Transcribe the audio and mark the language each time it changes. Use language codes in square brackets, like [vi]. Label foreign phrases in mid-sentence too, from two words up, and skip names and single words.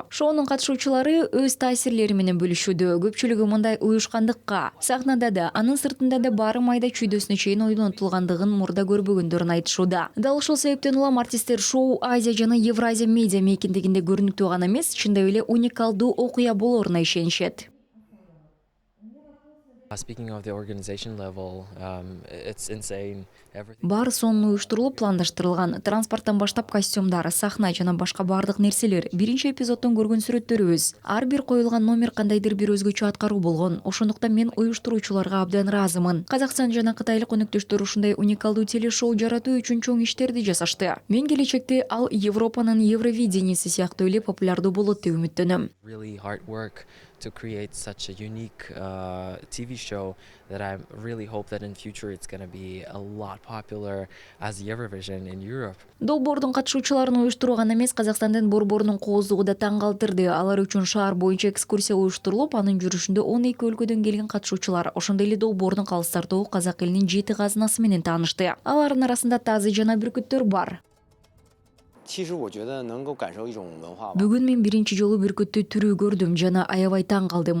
[ky] Шоунун катышуучулары өз таасирлери менен бөлүшүүдө. Көпчүлүгү мындай уюшкандыкка, сахнада да, анын сыртында да баары майда чүйдөсүнө чейин ойлонтулгандыгын мурда көрбөгөндөрүн айтышууда. Дал ошол себептен улам артисттер шоу Азия жана Евразия медиа мейкиндигинде көрүнүктүү гана эмес, чындап эле уникалдуу окуя болоруна ишенишет. [en] Speaking of the organization level, it's insane. [ky] Баары сонун уюштурулуп, пландаштырылган. Транспорттон баштап костюмдар, сахна жана башка баардык нерселер. Биринчи эпизоддон көргөн сүрөттөрүбүз. Ар бир коюлган номер кандайдыр бир өзгөчө аткаруу болгон. Ошондуктан мен уюштуруучуларга абдан ыраазымын. Казакстан жана кытайлык өнөктөштөр ушундай уникалдуу телешоу жаратуу үчүн чоң иштерди жасашты. Мен келечекте ал Европанын Евровидениеси сыяктуу эле популярдуу болот деп үмүттөнөм. [en] Really hard work to create such a unique TV show that I really hope that in future it's going to be a lot popular as Eurovision in Europe. [ky] Долбоордун катышуучуларын уюштуруу гана эмес, Казакстандын борборунун кооздугу да таң калтырды. Алар үчүн шаар боюнча экскурсия уюштурулуп, анын жүрүшүндө 12 өлкөдөн келген катышуучулар ошондой эле долбоордун калыстардагы казак элинин 7 казынасы менен таанышты. Алардын арасында тазы жана бүркүттөр бар. Бүгүн мен биринчи жолу бүркүттү түрүү көрдүм жана аябай таң калдым.